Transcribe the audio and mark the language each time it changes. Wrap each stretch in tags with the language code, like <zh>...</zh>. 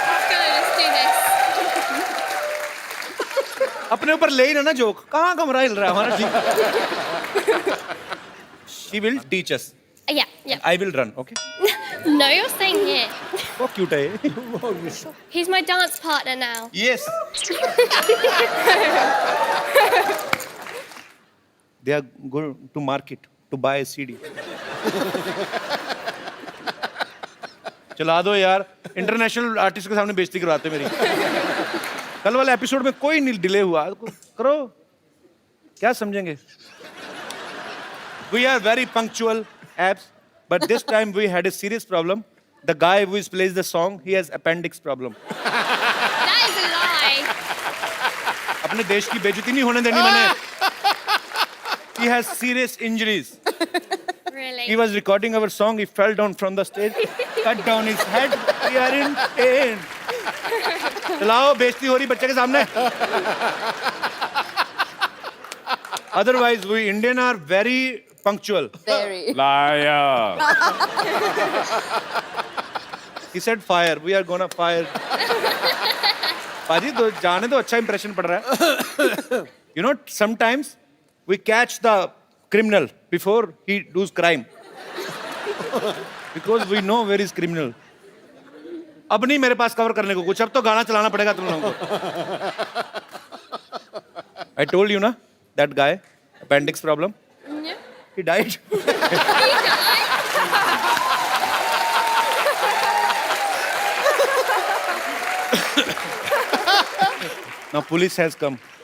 <en>Let's do this.</en> <hi>अपने ऊपर ले ही ना जोक, कहाँ कमरा हिल रहा है हमारा? ठीक।</hi> <en>She will teach us. Yeah. I will run. Okay. No, you're staying here.</en> <hi>वो cute है ये।</hi> <en>He's my dance partner now. Yes. They are going to market to buy a CD.</en> <hi>चला दो यार, इंटरनेशनल आर्टिस्ट के सामने बेइज्जती करवाते मेरी। कल वाले एपिसोड में कोई नहीं डिले हुआ, करो, क्या समझेंगे?</hi> <en>We are very punctual, abs, but this time we had a serious problem. The guy who plays the song, he has appendix problem. That is a lie.</en> <hi>अपने देश की बेइज्जती नहीं होने देनी मैंने।</hi> <en>He has serious injuries. Really? He was recording our song. He fell down from the stage, cut down his head. We are in pain.</en> <hi>चलाओ, बेइज्जती हो रही बच्चे के सामने।</hi> <en>Otherwise, we Indian are very punctual. Very. Liar. He said fire. We are gonna fire.</en> <hi>पाजी तो जाने तो अच्छा impression पड़ रहा है.</hi> <en>You know, sometimes we catch the criminal before he does crime. Because we know where is criminal.</en> <hi>अब नहीं मेरे पास कवर करने को कुछ, अब तो गाना चलाना पड़ेगा तुम लोगों को.</hi> <en>I told you ना, that guy, appendix problem. Yeah. He died. Now police has come.</en>